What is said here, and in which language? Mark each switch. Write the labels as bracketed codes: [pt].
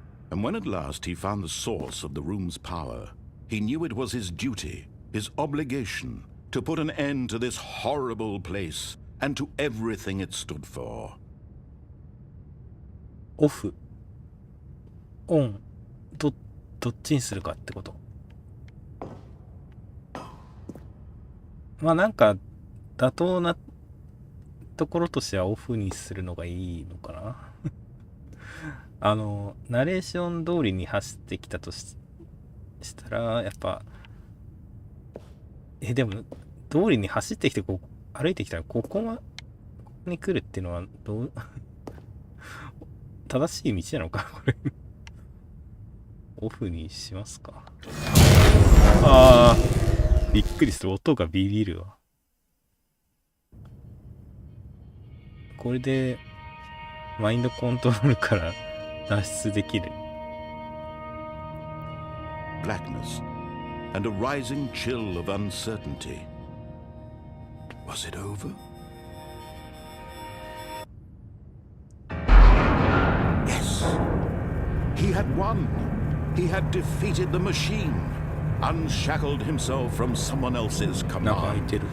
[en] And when at last he found the source of the room's power, he knew it was his duty, his obligation, to put an end to this horrible place and to everything it stood for. [ja] オフ、オン、どっちにするかってこと。まあなんか妥当なところとしてはオフにするのがいいのかな。ナレーション通りに走ってきたとしたら、やっぱ、でも、通りに走ってきて歩いてきたら、ここに来るっていうのは、正しい道なのか、これ。オフにしますか。ああ、びっくりする。音がビビるわ。これでマインドコントロールから脱出できる。 [en] Blackness and a rising chill of uncertainty. Was it over? Yes. He had won. He had defeated the machine, unshackled himself from someone else's command.